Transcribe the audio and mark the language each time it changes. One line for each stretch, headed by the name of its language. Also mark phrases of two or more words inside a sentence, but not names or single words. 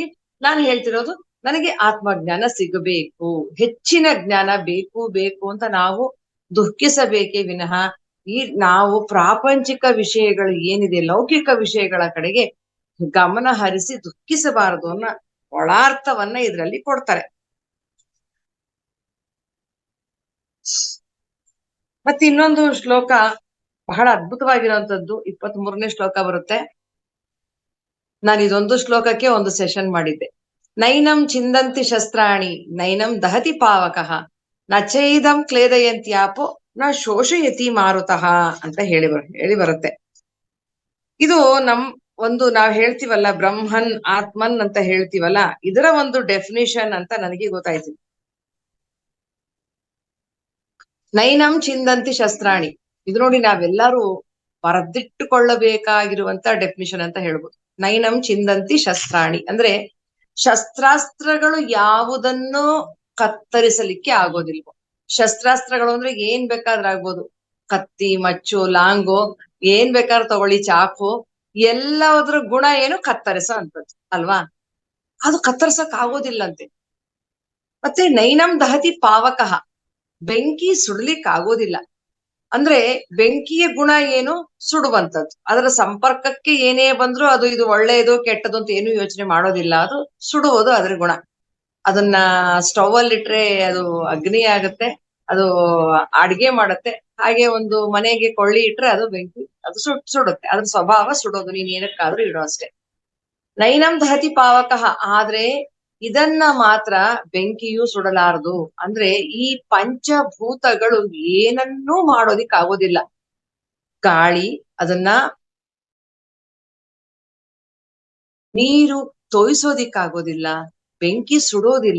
Kannada: ನಾನು ಹೇಳ್ತಿರೋದು, ನನಗೆ ಆತ್ಮಜ್ಞಾನ ಸಿಗಬೇಕು, ಹೆಚ್ಚಿನ ಜ್ಞಾನ ಬೇಕು ಅಂತ ನಾವು ದುಃಖಿಸಬೇಕೇ ವಿನಃ ನಾವು ಪ್ರಾಪಂಚಿಕ ವಿಷಯಗಳು ಏನಿದೆ, ಲೌಕಿಕ ವಿಷಯಗಳ ಕಡೆಗೆ ಗಮನ ಹರಿಸಿ ದುಃಖಿಸಬಾರದು ಅನ್ನೋ ಒಳಾರ್ಥವನ್ನ ಇದರಲ್ಲಿ ಕೊಡ್ತಾರೆ. ಮತ್ತೆ ಇನ್ನೊಂದು ಶ್ಲೋಕ ಬಹಳ ಅದ್ಭುತವಾಗಿರುವಂತದ್ದು, 23ನೇ ಶ್ಲೋಕ ಬರುತ್ತೆ. ನಾನು ಇದೊಂದು ಶ್ಲೋಕಕ್ಕೆ ಒಂದು ಸೆಷನ್ ಮಾಡಿದ್ದೆ.
Sanskrit: ನೈನಂ ಚಿಂದಂತಿ ಶಸ್ತ್ರಾಣಿ ನೈನಂ ದಹತಿ ಪಾವಕಃ ನಚೈದಂ ಕ್ಲೇದಯಂತ್ಯಾಪೋ ನ ಶೋಷಯತಿ ಮಾರುತಃ
Kannada: ಅಂತ ಹೇಳಿ ಬರುತ್ತೆ. ಇದು ನಾವ್ ಹೇಳ್ತೀವಲ್ಲ,
Sanskrit: ಬ್ರಹ್ಮನ್ ಆತ್ಮನ್
Kannada: ಅಂತ ಹೇಳ್ತೀವಲ್ಲ, ಇದರ ಒಂದು ಡೆಫಿನಿಷನ್ ಅಂತ ನನಗೆ ಗೊತ್ತಾಯ್ತು.
Sanskrit: ನೈನಂ ಚಿಂದಂತಿ ಶಸ್ತ್ರಾಣಿ,
Kannada: ಇದು ನೋಡಿ ನಾವೆಲ್ಲರೂ ಬರೆದಿಟ್ಟುಕೊಳ್ಳಬೇಕಾಗಿರುವಂತ ಡೆಫಿನಿಷನ್ ಅಂತ ಹೇಳ್ಬೋದು.
Sanskrit: ನೈನಂ ಚಿಂದಂತಿ ಶಸ್ತ್ರಾಣಿ
Kannada: ಅಂದ್ರೆ ಶಸ್ತ್ರಾಸ್ತ್ರಗಳು ಯಾವುದನ್ನು ಕತ್ತರಿಸಲಿಕ್ಕೆ ಆಗೋದಿಲ್ವೋ. ಶಸ್ತ್ರಾಸ್ತ್ರಗಳು ಅಂದ್ರೆ ಏನ್ ಬೇಕಾದ್ರೂ ಆಗ್ಬೋದು, ಕತ್ತಿ, ಮಚ್ಚು, ಲಾಂಗು, ಏನ್ ಬೇಕಾದ್ರೂ ತಗೊಳ್ಳಿ, ಚಾಕು, ಎಲ್ಲದ್ರ ಗುಣ ಏನು, ಕತ್ತರಿಸೋ ಅಂತದ್ದು ಅಲ್ವಾ. ಅದು ಕತ್ತರಿಸಕ್ ಆಗೋದಿಲ್ಲಂತೆ. ಮತ್ತೆ
Sanskrit: ನೈನಂ ದಹತಿ ಪಾವಕಃ,
Kannada: ಬೆಂಕಿ ಸುಡ್ಲಿಕ್ ಆಗೋದಿಲ್ಲ. ಅಂದ್ರೆ ಬೆಂಕಿಯ ಗುಣ ಏನು, ಸುಡುವಂಥದ್ದು. ಅದರ ಸಂಪರ್ಕಕ್ಕೆ ಏನೇ ಬಂದ್ರು ಅದು ಇದು ಒಳ್ಳೆಯದು ಕೆಟ್ಟದ್ದು ಅಂತ ಏನು ಯೋಚನೆ ಮಾಡೋದಿಲ್ಲ, ಅದು ಸುಡುವುದು ಅದ್ರ ಗುಣ. ಅದನ್ನ ಸ್ಟವ್ ಅಲ್ಲಿ ಇಟ್ರೆ ಅದು ಅಗ್ನಿ ಆಗುತ್ತೆ, ಅದು ಅಡ್ಗೆ ಮಾಡುತ್ತೆ. ಹಾಗೆ ಒಂದು ಮನೆಗೆ ಕೊಳ್ಳಿ ಇಟ್ರೆ ಅದು ಬೆಂಕಿ, ಅದು ಸುಡುತ್ತೆ. ಅದ್ರ ಸ್ವಭಾವ ಸುಡೋದು, ನೀನ್ ಏನಕ್ಕಾದ್ರೂ ಇಡೋ ಅಷ್ಟೇ.
Sanskrit: ನೈನಂ ದಹತಿ ಪಾವಕಃ,
Kannada: ಆದ್ರೆ ಇದನ್ನ ಮಾತ್ರ ಬೆಂಕಿಯೂ ಸುಡಲಾರದು. ಅಂದ್ರೆ ಈ ಪಂಚಭೂತಗಳು ಏನನ್ನೂ ಮಾಡೋದಿಕ್ ಆಗೋದಿಲ್ಲ. ಗಾಳಿ ಅದನ್ನ, ನೀರು ತೋಯಿಸೋದಿಕ್ಕಾಗೋದಿಲ್ಲ, ಬೆಂಕಿ ಸುಡೋದಿಲ್ಲ.